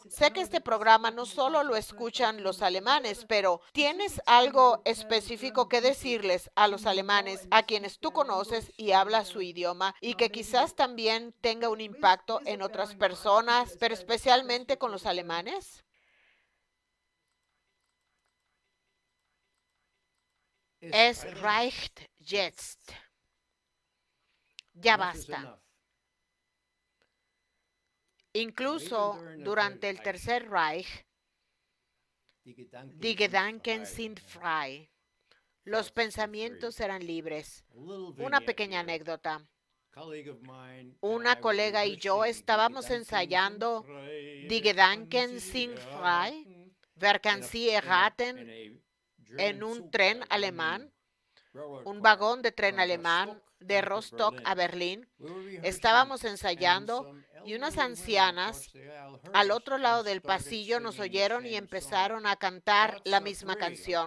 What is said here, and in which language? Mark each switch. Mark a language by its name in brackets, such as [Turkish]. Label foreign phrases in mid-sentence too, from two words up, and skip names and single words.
[Spanish] Sé que este programa no solo lo escuchan los alemanes, pero ¿tienes algo específico que decirles a los alemanes a quienes tú conoces y hablas su idioma y que quizás también tenga un impacto en otras personas, pero especialmente con los alemanes? [German] Es reicht jetzt. [Spanish] Ya basta. Incluso durante el Tercer Reich, [German] die Gedanken sind frei. [Spanish] Los pensamientos eran libres. Una pequeña anécdota. Una colega y yo estábamos ensayando [German] Die Gedanken sind frei, wer kann sie erraten, [Spanish] en un tren alemán, un vagón de tren alemán de Rostock a Berlín. Estábamos ensayando y unas ancianas al otro lado del pasillo nos oyeron y empezaron a cantar la misma canción.